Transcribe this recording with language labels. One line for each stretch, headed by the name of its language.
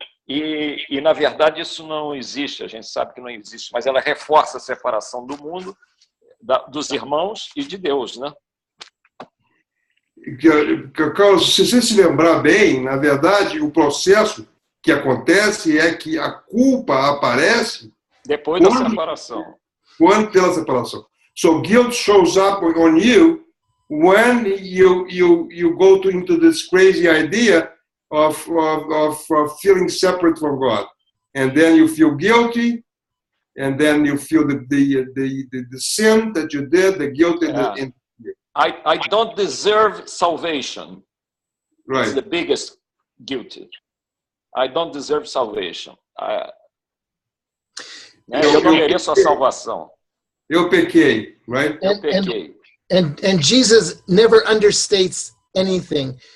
Portuguese: E, na verdade, isso não existe. A gente sabe que não existe, mas ela reforça a separação do mundo, dos irmãos e de Deus, né? Carlos, se você se lembrar bem, na verdade, o processo que acontece é que a culpa aparece depois da separação. Quando pela separação.
English: So guilt shows up on you when you go into this crazy idea of feeling separate from God, and then you feel guilty, and then you feel the sin that you did, the guilt, and I don't deserve salvation. Right. It's the biggest guilty. I don't deserve salvation.
Portuguese: Eu não mereço a salvação. Eu pequei, right? Eu pequei.
English: And Jesus never understates anything.